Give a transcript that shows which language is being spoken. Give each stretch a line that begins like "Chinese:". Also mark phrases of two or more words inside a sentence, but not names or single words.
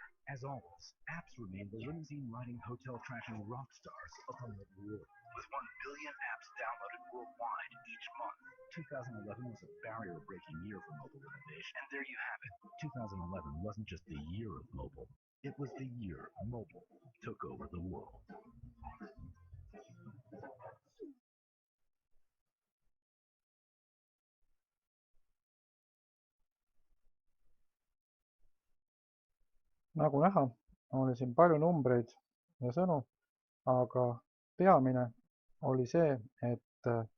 English: As always, apps remain the limousine-riding, hotel-trashing rock stars of the mobile world. With 1 billion apps downloaded worldwide each month. 2011 was a barrier-breaking year for mobile innovation. And there you have it. 2011 wasn't just the year of mobile. It was the year mobile took over the world.
Estonian: Nagu näha, oli siin palju numbreid ja sõnu, aga peamine oli see, et